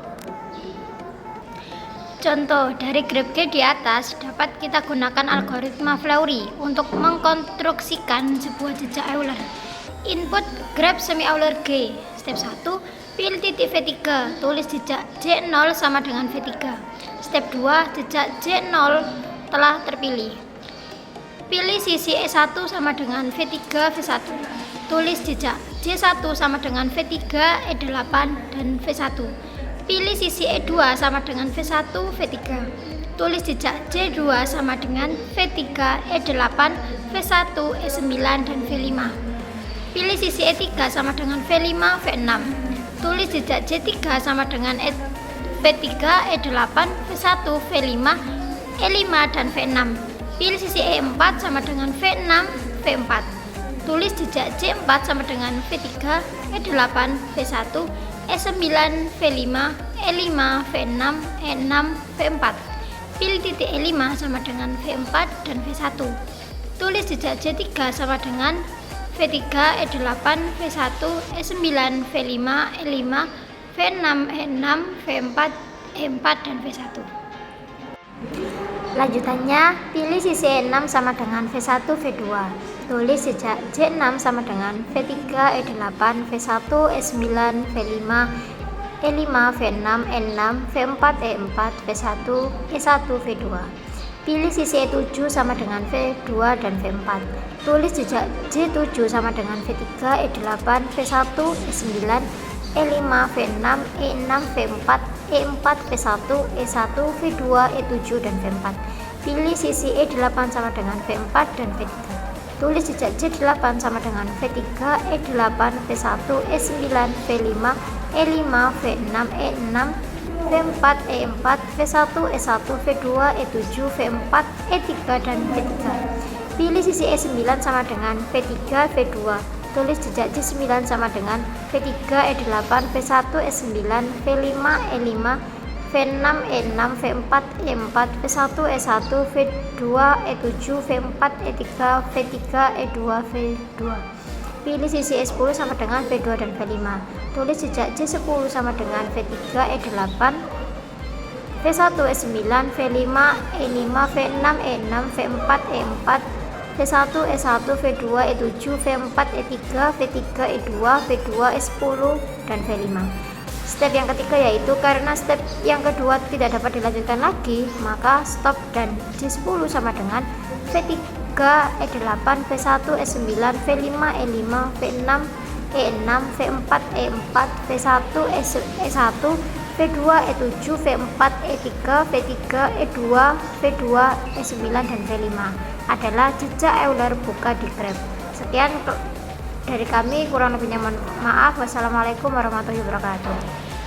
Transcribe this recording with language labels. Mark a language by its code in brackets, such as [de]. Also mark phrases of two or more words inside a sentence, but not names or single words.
[id] Contoh dari grab G di atas dapat kita gunakan algoritma Fleury untuk mengkonstruksikan sebuah jejak Euler. Input grab semi-Euler G. Step 1, pilih titik V3, tulis jejak J0 sama dengan V3. Step 2, jejak J0 telah terpilih. Pilih sisi E1 sama dengan V3 V1. Tulis jejak J1 sama dengan V3 E8 dan V1. Pilih sisi E2 sama dengan V1, V3. Tulis jejak J2 sama dengan V3, E8, V1, E9, dan V5. Pilih sisi E3 sama dengan V5, V6. Tulis jejak J3 sama dengan V3, E8, V1, V5, E5, dan V6. Pilih sisi E4 sama dengan V6, V4. Tulis jejak J4 sama dengan V3, E8, V1, E9, V5, E5, V6, E6, V4. Pilih titik E5 sama dengan V4 dan V1. Tulis jejak J3 sama dengan V3, E8, V1, E9, V5, E5, V6, E6, V4, E4, dan V1. Lanjutannya, pilih sisi E6 sama dengan V1, V2. Tulis jejak J6 sama dengan V3, E8, V1, E9, V5, E5, V6, E6, V4, E4, V1, E1, V2. Pilih sisi E7 sama dengan V2 dan V4. Tulis jejak J7 sama dengan V3, E8, V1, E9, E5, V6, E6, V4, E4, V1, E1, V2, E7, dan V4. Pilih sisi E8 sama dengan V4 dan V3. Tulis jejak J8 sama dengan V3, E8, V1, E9, V5, E5, V6, E6, V4, E4, V1, E1, V2, E7, V4, E3, dan V3. Pilih sisi E9 sama dengan V3, V2. Tulis jejak J9 sama dengan V3, E8, V1, E9, V5, E5, V6, E6, V4, E4, V1, E1, V2, E7, V4, E3, V3, E2, V2. Pilih sisi E10 sama dengan V2 dan V5. Tulis jejak J10 sama dengan V3, E8, V1, E9, V5, E5, V6, E6, V4, E4, V1, E1, V2, E7, V4, E3, V3, E2, V2, E10, dan V5. Step yang ketiga yaitu karena step yang kedua tidak dapat dilanjutkan lagi, maka stop dan J10 sama dengan V3, E8, V1, E9, V5, E5, V6, E6, V4, E4, V1, E1, V2, E7, V4, E3, V3, E2, V2, E9, dan V5 adalah jejak Euler buka di graf. Sekian dari kami, kurang lebihnya mohon maaf. [ar] Wassalamualaikum warahmatullahi wabarakatuh.